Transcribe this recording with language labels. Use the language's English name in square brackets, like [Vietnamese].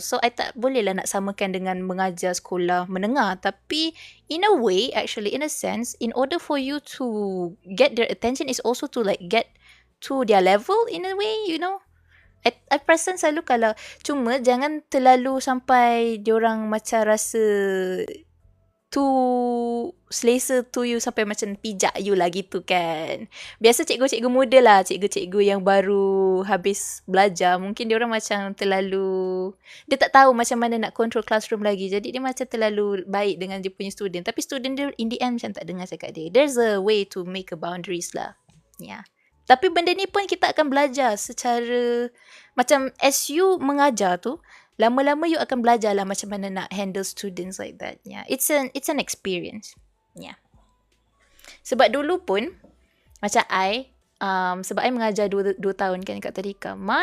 [Malay] So, I tak boleh lah nak samakan dengan mengajar sekolah menengah. [English] Tapi, in a way, actually, in a sense, in order for you to get their attention is also to like get to their level in a way, you know. [Malay] I perasan selalu kalau cuma jangan terlalu sampai diorang macam rasa [English] too [Malay] selesa [English] to you [Malay] sampai macam pijak you lah gitu kan. Biasa cikgu-cikgu muda lah, cikgu-cikgu yang baru habis belajar, mungkin diorang macam terlalu, dia tak tahu macam mana nak control classroom lagi. Jadi dia macam terlalu baik dengan dia punya student. Tapi student dia [English] in the end [Malay] macam tak dengar cakap dia. [English] There's a way to make a boundaries lah. [Malay] Yeah. Tapi benda ni pun kita akan belajar secara, macam [English] as you [Malay] mengajar tu, lama-lama you akan belajar lah macam mana nak handle students like that. [English] Yeah, it's an experience. [Malay] Yeah. Sebab dulu pun macam sebab I mengajar 2 tahun kan kat tadika.